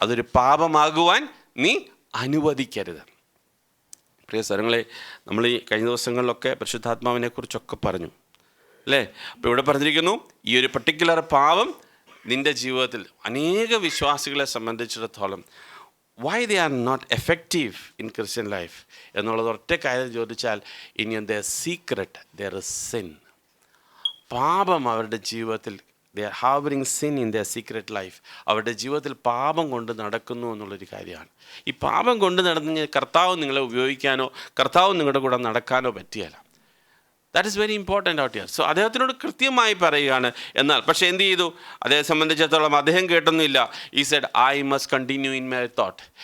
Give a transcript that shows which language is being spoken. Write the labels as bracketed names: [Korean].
[Malayalam] അതൊരു പാപമാകുവാൻ നീ അനുവദിക്കരുത്. പ്രിയ സ്വരങ്ങളെ, നമ്മൾ ഈ കഴിഞ്ഞ ദിവസങ്ങളിലൊക്കെ പരിശുദ്ധാത്മാവിനെ കുറിച്ചൊക്കെ പറഞ്ഞു അല്ലേ? അപ്പോൾ ഇവിടെ പറഞ്ഞിരിക്കുന്നു, ഈ ഒരു പർട്ടിക്കുലർ പാപം നിൻ്റെ ജീവിതത്തിൽ അനേക വിശ്വാസികളെ സംബന്ധിച്ചിടത്തോളം [English] why they are not effective in Christian life [Malayalam] എന്നുള്ളത് ഒറ്റ കാര്യം ചോദിച്ചാൽ, ഇനി [English] their secret, there is sin. [Malayalam] പാപം അവരുടെ ജീവിതത്തിൽ, [English] they are harboring sin in their secret life. [Malayalam] അവരുടെ ജീവിതത്തിൽ പാപം കൊണ്ട് നടക്കുന്നു എന്നുള്ളൊരു കാര്യമാണ്. ഈ പാപം കൊണ്ട് നടന്ന് കർത്താവ് നിങ്ങളെ ഉപയോഗിക്കാനോ കർത്താവ് നിങ്ങളുടെ കൂടെ നടക്കാനോ പറ്റിയല്ല. [English] That is very important out here. [Malayalam] So അദ്ദേഹത്തിനോട് കൃത്യമായി പറയുകയാണ്. എന്നാൽ പക്ഷേ എന്ത് ചെയ്തു? അദ്ദേഹത്തെ സംബന്ധിച്ചിടത്തോളം അദ്ദേഹം കേട്ടൊന്നുമില്ല. [English] ഈ said I must continue in my thought.